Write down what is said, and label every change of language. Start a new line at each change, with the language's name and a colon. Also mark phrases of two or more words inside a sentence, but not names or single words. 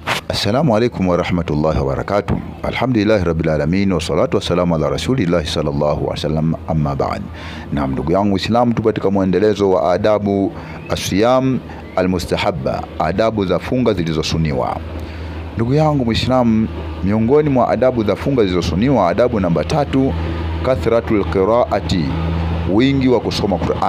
Arabic: السلام عليكم ورحمة الله وبركاته. الحمد لله رب العالمين والصلاة والسلام على رسول الله صلى الله عليه وسلم، أما بعد.
Swahili: Na ndugu yangu Islam, tu katika muendelezo wa
Arabic: آداب الصيام المستحبة,
Swahili: adabu za funga zilizosuniwa. Ndugu yangu Muislamu, miongoni mwa adabu za funga zilizosuniwa, adabu namba 3,
Arabic: كثرة القراءة,
Swahili: wingi wa kusoma Qur'an.